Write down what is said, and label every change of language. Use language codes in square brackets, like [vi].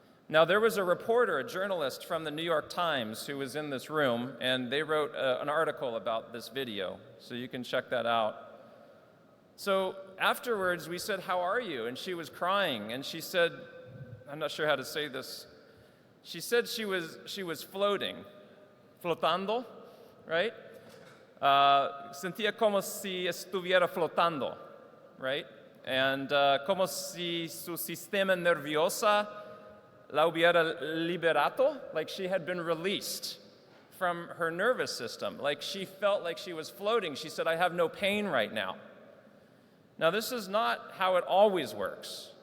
[en] Now, there was a reporter, a journalist from the New York Times who was in this room, and they wrote an article about this video, so you can check that out. So afterwards, we said, "How are you?" And she was crying, and she said, I'm not sure how to say this. She said she was floating, flotando, right? [es] Sentía como si estuviera flotando, right? [en] And [es] como si su sistema nerviosa la hubiera liberado, [en] like she had been released from her nervous system, like she felt like she was floating. She said, "I have no pain right now." Now, this is not how it always works.